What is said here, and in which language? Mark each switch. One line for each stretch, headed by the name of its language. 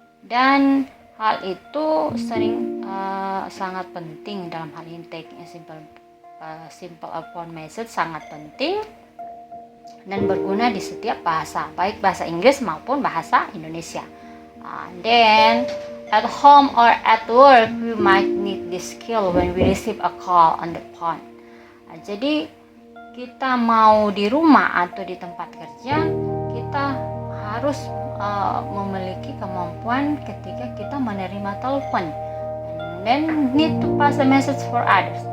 Indonesian: Dan hal itu sering sangat penting dalam hal ini.
English: Taking a simple phone message
Indonesian: sangat penting dan berguna di setiap bahasa, baik bahasa Inggris maupun bahasa Indonesia.
English: Then at home or at work, we might need this skill when we receive a call on the phone.
Indonesian: Jadi kita mau di rumah atau di tempat kerja, kita harus memiliki kemampuan ketika kita menerima telepon.
English: And then need to pass a message for others.